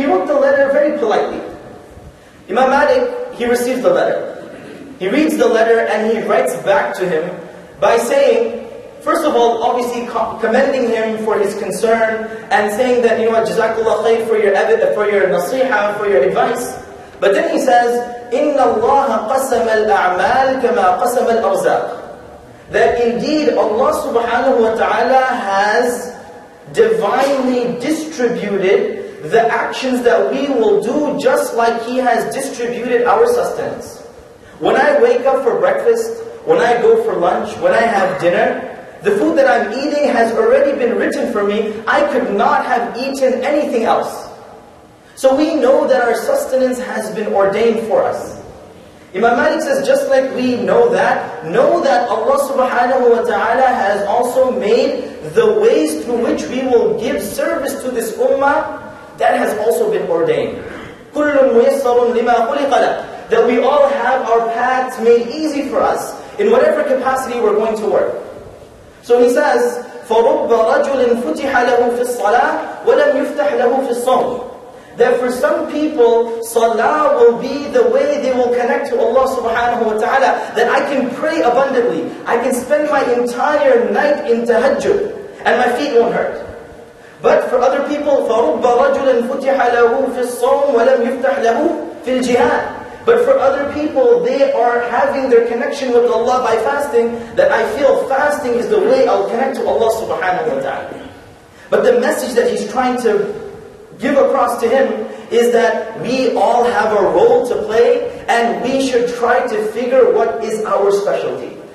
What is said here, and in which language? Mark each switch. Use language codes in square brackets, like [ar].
[en] He wrote the letter very politely. Imam Malik, he receives the letter. He reads the letter and he writes back to him by saying, first of all, obviously commending him for his concern and saying that, you know what, Jazakallah khair for your nasiha, for your advice. But then he says, [ar] إِنَّ اللَّهَ قَسَمَ الْأَعْمَالِ كَمَا قَسَمَ الْأَرْزَاقِ. [en] That indeed Allah subhanahu wa ta'ala has divinely distributed the actions that we will do just like He has distributed our sustenance. When I wake up for breakfast, when I go for lunch, when I have dinner, the food that I'm eating has already been written for me. I could not have eaten anything else. So we know that our sustenance has been ordained for us. Imam Malik says, just like we know that Allah subhanahu wa ta'ala has also made the ways through which we will give service to this ummah, that has also been ordained. [ar] كُلٌّ مُيَسَّرٌ لِمَا خُلِقَ لَهُ. [en] That we all have our paths made easy for us in whatever capacity we're going to work. So he says, [ar] فَرُبَّ رَجُلٍ فُتِحَ لَهُ فِي الصَّلَاةِ وَلَمْ يُفْتَحْ لَهُ فِي الصَّوْمِ. [en] That for some people, salah will be the way they will connect to Allah subhanahu wa ta'ala. That I can pray abundantly. I can spend my entire night in tahajjud and my feet won't hurt. But for other people, [ar] فَرُبَّ رَجُلٍ فُتِحَ لَهُ فِي الصَّوْمِ وَلَمْ يُفْتَحْ لَهُ فِي الْجِهَادِ. [en] But for other people, they are having their connection with Allah by fasting, that I feel fasting is the way I'll connect to Allah subhanahu wa ta'ala. But the message that he's trying to give across to him is that we all have a role to play and we should try to figure what is our specialty.